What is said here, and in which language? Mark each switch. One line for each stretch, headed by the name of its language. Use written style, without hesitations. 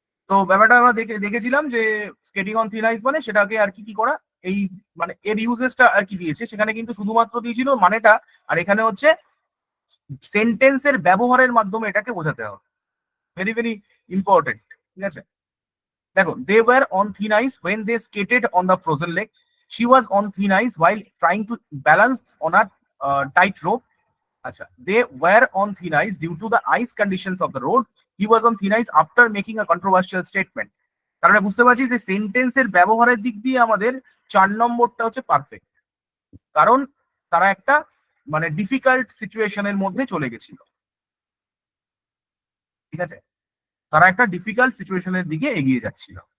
Bangla: তো ব্যাপারটা আমরা দেখেছিলাম যে স্কেটিং অন থিন আইস মানে সেটাকে আর কি কি করা, এই মানে এর ইউজেসটা আর কি দিয়েছে, সেখানে কিন্তু শুধুমাত্র দিয়েছিল মানেটা, আর এখানে হচ্ছে সেন্টেন্সের ব্যবহারের মাধ্যমে এটাকে বোঝাতে হবে।
English: Very very important.
Bangla: ঠিক আছে, দেখো
English: They were on thin ice when they skated on the frozen lake, she was on thin ice while trying to balance on a tight rope.
Bangla: আচ্ছা,
English: they were on thin ice due to the ice conditions of the road. He was on thin ice after making a controversial statement.
Bangla: তার মানে বুঝতে পারছি যে সেন্টেন্সের ব্যবহারের দিক দিয়ে আমাদের 4 নম্বরটা হচ্ছে পারফেক্ট, কারণ তারা একটা মানে ডিফিকাল্ট সিচুয়েশনের মধ্যে চলে গেছিল। ঠিক আছে, তারা একটা ডিফিকাল্ট সিচুয়েশনের দিকে এগিয়ে যাচ্ছিল।